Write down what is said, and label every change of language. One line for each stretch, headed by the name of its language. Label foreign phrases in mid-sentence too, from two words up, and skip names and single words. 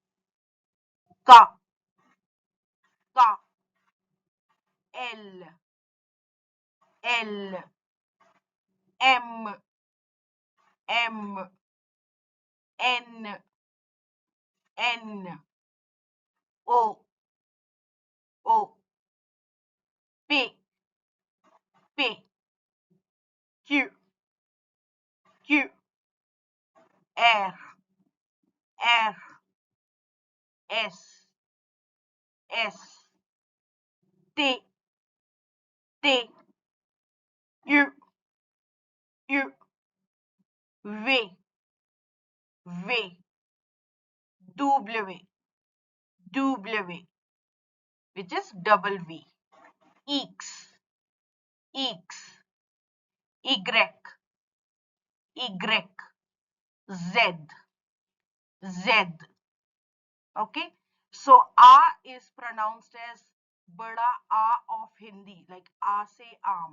English: K, ka, L, L, M, M, N, N, O, O, P, P, Q, Q, R, R, S, S, T, T, U, U, V, V, W, W, which is double V, X, X, Y, Y, Z, Z. Okay, so A is pronounced as bada A of Hindi, like
Hindi: ए से आम.